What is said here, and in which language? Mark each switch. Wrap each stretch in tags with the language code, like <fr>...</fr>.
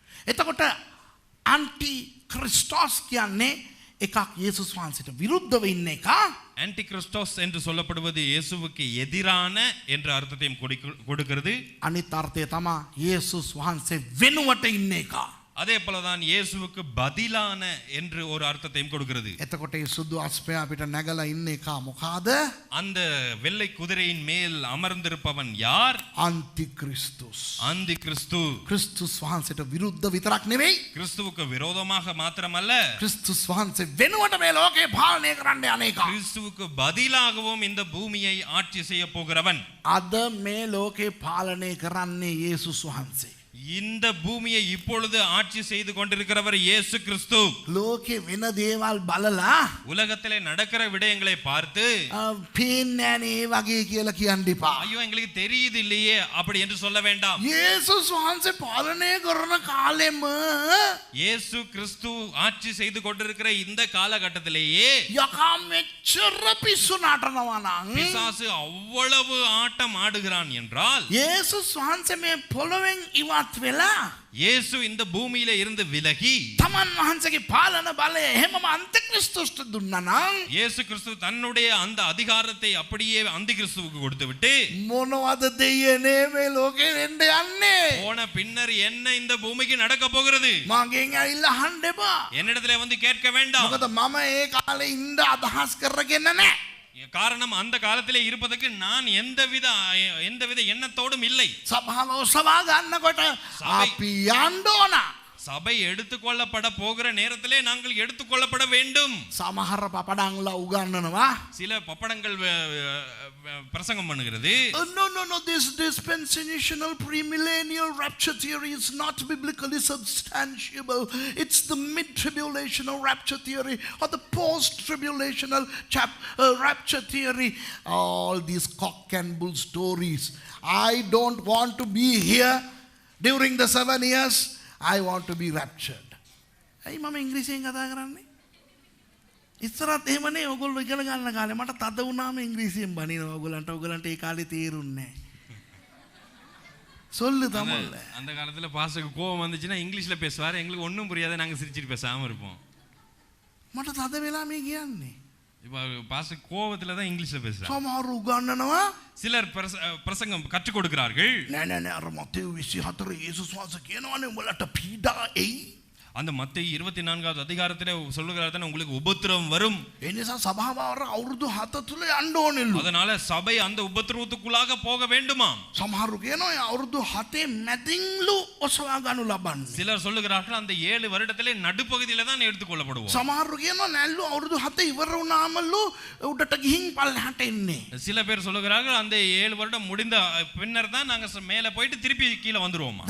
<si>එතකොට anti Christos කියන්නේ එකක් යේසුස් වහන්සේට විරුද්ධව ඉන්න එක.</si> <ta>ஆன்டி கிறிஸ்டோஸ் என்று சொல்லப்படுவது இயேசுவுக்கு எதிரான என்ற அர்த்தத்தையும் கொடுக்கிறது.</ta> <si>අනිත් අර්ථය තමයි යේසුස් වහන්සේ වෙනුවට ඉන්න එක.</si> <ta>அதே போலதான் இயேசுவுக்கு பதிலான என்று ஒரு அர்த்தத்தையும் கொடுக்கிறது.</ta> <si>එතකොට මේ සුදු අස්පය අපිට නැගලා ඉන්න එක මොකද?</si> <ta>அந்த வெள்ளை குதிரையின் மேல் அமர்ந்திருப்பவன் யார்? ஆன்டி கிறிஸ்துஸ். ஆன்டி கிறிஸ்து.</ta> <si>கிறிஸ்துஸ் වහන්සේට විරුද්ධ විතරක් නෙවෙයි,</si> <ta>கிறிஸ்துவுக்கு விரோதமாக மாத்திரமல்ல,</ta> <si>கிறிஸ்துஸ் වහන්සේ වෙනුවට මේ ලෝකේ පාලනය කරන්න යන එක.</si> <ta>கிறிஸ்துவுக்கு பதிலாகவும் இந்த பூமியை ஆட்சி செய்ய போகிறவன்.</ta> <si>අද මේ ලෝකේ පාලනය කරන්නේ යේසුස් වහන්සේ.</si> <ta>இந்த பூமியை இப்பொழுது ஆட்சி செய்து கொண்டிருக்கிறவர் இயேசு கிறிஸ்து.</ta> <si>ලෝකේ වෙන දේවල් බලලා</si> <ta>உலகத்திலே நடக்கிற விடயங்களை பார்த்து</ta> <si>පේන්නේ නැහැ ඒ වගේ කියලා කියන්න එපා.</si> <ta>ஐயோ எங்களுக்கு தெரியுது இல்லையே அப்படி என்று சொல்ல வேண்டாம்.</ta> <si>යේසුස් වහන්සේ පාලනය කරන කාලෙම</si> <ta>இயேசு கிறிஸ்து ஆட்சி செய்து கொண்டிருக்கிற இந்த காலகட்டத்திலேயே</ta> <si>යකා මෙච්චර පිස්සු නටනවා නම්,</si> <ta>பிசாசு அவ்வளவு ஆட்டம் ஆடுகிறான் என்றால்,</ta> <si>යේසුස් වහන්සේ මේ පොළොවෙන් ඉවත් වෙලා</si> <ta>இயேசு இந்த பூமியில இருந்து விலகி</ta> <si>තමන් වහන්සේගේ පාලන බලය එහෙමම අන්තික්‍රිස්තුස්ට දුන්නා නම්,</si> <ta>இயேசு கிறிஸ்து தன்னுடைய அந்த அதிகாரத்தை அப்படியே அந்தி கிறிஸ்துவுக்கு கொடுத்துவிட்டு</ta> <si>මොනවද දෙයනේ මේ ලෝකේ වෙන්න යන්නේ?</si> <ta>போன பின்னர் என்ன இந்த பூமிக்கு நடக்க போகிறது?</ta> <si>මගෙන් ඇවිල්ලා අහන්න එපා.</si> <ta>என்னிடத்துல வந்து கேட்க வேண்டாம்.</ta> <si>මොකද මම ඒ කාලේ ඉඳ අදහස් කරගෙන නැහැ.</si> <ta>காரணம் அந்த காலத்திலே இருப்பதற்கு நான் எந்தவித எண்ணத்தோடும் இல்லை.</ta> <si>සභාව ඔසවා ගන්නකොට අපි යන්න ඕන.</si> <ta>சபை எடுத்துக்கொள்ளப்பட போகிற நேரத்திலே நாங்கள் எடுத்துக்கொள்ளப்பட வேண்டும்.</ta> <si>සමහර පපඩංලා උගන්වනවා.</si> <ta>சில பப்படங்கள் பிரசங்கம் பண்ணுகிறது.</ta> <en>No, this dispensational premillennial rapture theory is not biblically substantiable. It's the mid-tribulational rapture theory or the post-tribulational rapture theory. All these cock and bull stories. I don't want to be here during the 7 years. I want to be raptured.</en> <si>ඇයි මම ඉංග්‍රීසියෙන් කතා කරන්නේ? ඉස්සරත් එහෙමනේ ඔයගොල්ලෝ ඉගෙන ගන්න කාලේ මට තද වුණාම ඉංග්‍රීසියෙන් බනිනවා ඔයගොල්ලන්ට ඒ කාලේ තේරුන්නේ නැහැ.</si> <ta>சொல்லு தமிழ்ல. அந்த காலத்துல பாஸ்டருக்கு கோபம் வந்துச்சுன்னா இங்கிலீஷ்ல பேசுவாரு, எங்களுக்கு ஒண்ணும் புரியாத, நாங்க சிரிச்சிட்டு பேசாம இருப்போம்.</ta> <si>මට තද වෙලා මේ කියන්නේ.</si> <ta>இப்போ பாஸ்டர் கோபத்துல தான் இங்கிலீஷ்ல பேசுறாங்க.</ta> <si>සමහර උගන්වනවා.</si> <ta>சிலர் பிரசங்கம் கற்றுக் கொடுக்கிறார்கள்.</ta> <si>නෑ අර මතෙව් 24 යේසුස් වහන්සේ කියනවානේ උඹලට පීඩා එයි.</si> <ta>அந்த மத்தேயு 24வது அதிகாரத்திலே சொல்லுகிறார் தானே உங்களுக்கு உபத்திரவம் வரும்.</ta> <si>ඒ නිසා සභාව අවුරුදු 7 තුල යන්න ඕනෙලු.</si> <ta>அதனால சபை அந்த உபத்திரவத்துக்குள்ளாக போக வேண்டுமா?</ta> <si>සමහරු කියනවා අවුරුදු 7 මැදින්ලු ඔසවා ගන්නු ලබන්නේ.</si> <ta>சிலர் சொல்லுகிறார்கள் அந்த 7 வருடத்திலே நடுப்பகுதியில தான் எடுத்துக்கொள்ளப்படுவோம்.</ta> <si>සමහරු කියනවා නැල්ලු අවුරුදු 7 ඉවර වුණාමලු උඩට ගිහින් පල්ලහට එන්නේ.</si> <ta>சில பேர் சொல்லுகிறார்கள் அந்த 7 வருடம் முடிந்த பின்னர் தான் நாங்க மேலே போயிட்டு திருப்பி கீழே வந்துருவோமா.</ta>